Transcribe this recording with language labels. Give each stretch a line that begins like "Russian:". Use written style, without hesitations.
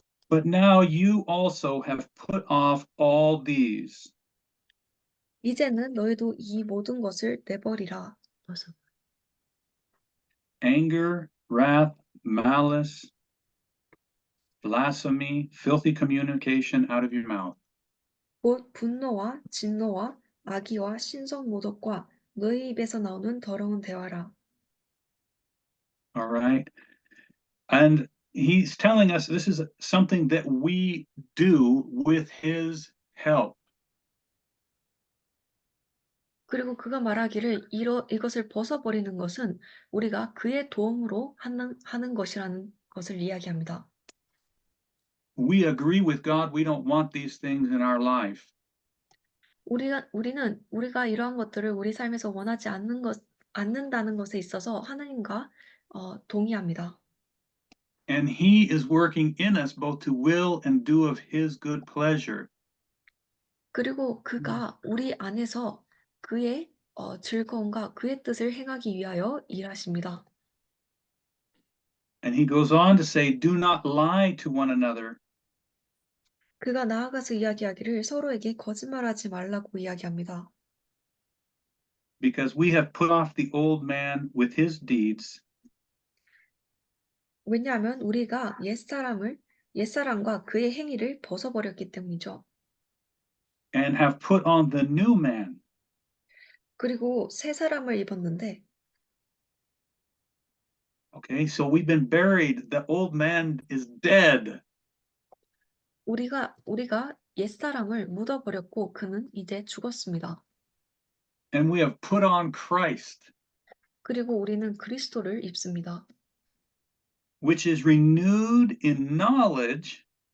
English: but now you also have put off all these.
Korean: 이제는 너희도 이 모든 것을 내버리라.
English: Anger, wrath, malice, blasphemy, filthy communication out of your mouth.
Korean: 곧 분노와 진노와 악의와 신성모독과 너희 입에서 나오는 더러운 대화라.
English: All right. And he's telling us this is something that we do with his help.
Korean: 그리고 그가 말하기를 이것을 벗어버리는 것은 우리가 그의 도움으로 하는 것이라는 것을 이야기합니다.
English: We agree with God. We don't want these things in our life.
Korean: 우리가 이러한 것들을 우리 삶에서 원하지 않는다는 것에 있어서 하나님과 동의합니다.
English: And he is working in us both to will and do of his good pleasure.
Korean: 그리고 그가 우리 안에서 그의 즐거움과 그의 뜻을 행하기 위하여 일하십니다.
English: And he goes on to say, do not lie to one another,
Korean: 그가 나아가서 이야기하기를 서로에게 거짓말하지 말라고 이야기합니다.
English: because we have put off the old man with his deeds
Korean: 왜냐하면 우리가 옛사람과 그의 행위를 벗어버렸기 때문이죠.
English: and have put on the new man.
Korean: 그리고 새 사람을 입었는데
English: Okay, so we've been buried. The old man is dead.
Korean: 우리가 옛사람을 묻어버렸고 그는 이제 죽었습니다.
English: And we have put on Christ,
Korean: 그리고 우리는 그리스도를 입습니다.
English: which is renewed in knowledge